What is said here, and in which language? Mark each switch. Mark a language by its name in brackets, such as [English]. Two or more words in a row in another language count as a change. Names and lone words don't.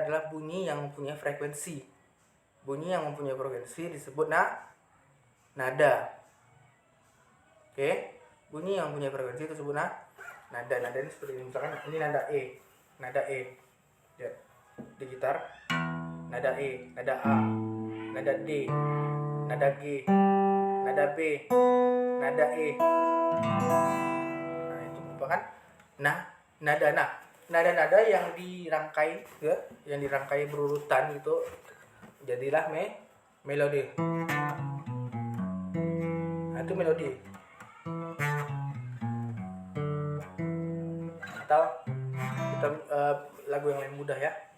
[Indonesian] Adalah bunyi yang mempunyai frekuensi. Bunyi yang mempunyai frekuensi disebut nada. Oke, bunyi yang mempunyai frekuensi itu disebut nada. Nada ini seperti ini. Misalkan ini nada E. Lihat di gitar, nada E, nada A, nada D, nada G, nada B, nada E. Nah, itu merupakan nada yang dirangkai ya, yang dirangkai berurutan itu jadilah melodi. Nah, itu melodi. Atau kita lagu yang lain mudah ya.